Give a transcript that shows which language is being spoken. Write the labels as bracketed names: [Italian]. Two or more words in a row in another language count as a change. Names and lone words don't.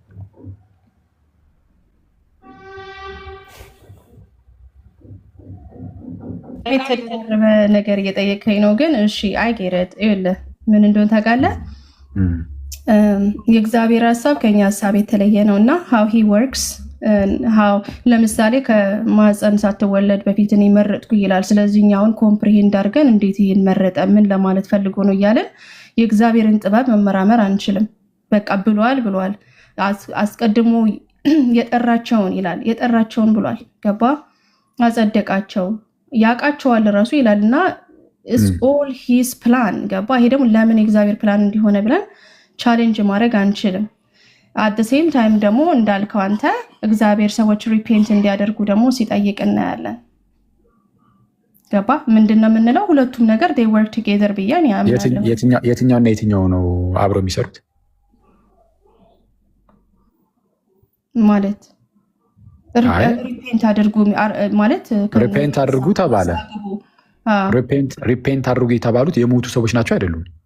[Amharic] የተደረበ ነገር እየጠየቀኝ ነው። ግን እሺ አይጌረት ይኸውልህ ምን እንደሆነ ታውቃለህ? የእግዚአብሔር ሀሳብ ከኛ ሀሳብ የተለየ ነው እና [English] how he works [Amharic] ለምሳሌ ከማህፀን ሳትወለድ በፊት እኔ መረጥኩ ይላል። ስለዚህ እኛውን ኮምፕሪሄንድ አድርገን እንዴት ይህን መረጠ ምን ለማለት ፈልጎ ነው እያለን የእግዚአብሔርን ጥበብ መመራመር አንችልም። በቃ ብሏል አስቀድሞ የጠራቸውን ይላል የጠራቸውን ብሏል። ገባ? አጸደቃቸው ያውቃቸዋል ራሱ ይላል እና [English] it's all his plan። [Amharic] ገባ? ይሄ ደግሞ ለምን የእግዚአብሔር ፕላን እንዲሆነ ብለን ቻሌንጅ ማድረግ አንችልም። [English] at the same time [Amharic] ደግሞ እንዳልከው አንተ እግዚአብሔር ሰዎች ሪፔንት እንዲያደርጉ ደግሞ ሲጠይቅ እናያለን። ገባ? ምንድነው የምንለው? ሁለቱም ነገር [English] they work together [Amharic] ብያን ያምናለሁ። የትኛውና የትኛው ነው አብረው የሚሰሩት ማለት? ሪፔንት አድርጉ ማለት ሪፔንት አድርጉ ተባለ። ሪፔንት አድርጉ የተባሉት የሞቱ ሰዎች ናቸው አይደሉም?